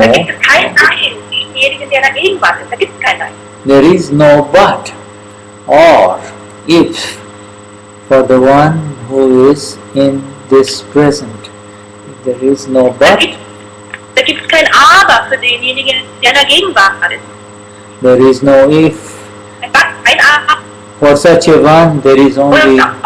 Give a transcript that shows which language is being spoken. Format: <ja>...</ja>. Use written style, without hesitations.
<de>Da gibt es kein Nein, denjenigen, der in der Gegenwart ist. Da gibt es kein Nein.</de> <en>There is no but or if for the one who is in this present. There is no but.</en> <de>Da gibt es kein Aber für denjenigen, der in der Gegenwart ist.</de> <en>There is no if.</en> <de>Ein Aber.</de> <en>For such a one, there is only.</en>